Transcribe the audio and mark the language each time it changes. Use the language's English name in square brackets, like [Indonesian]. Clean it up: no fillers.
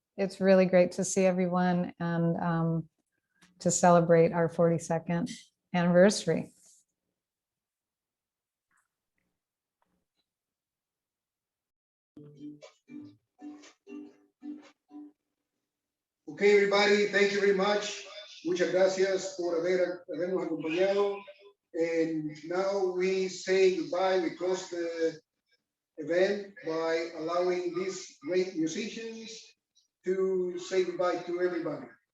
[English] It's really great to see everyone and to celebrate our 42nd anniversary. Okay, everybody, thank you very much. [Spanish] Muchas gracias por habernos acompañado. [English] And now we say goodbye. We close the event by allowing these great musicians to say goodbye to everybody.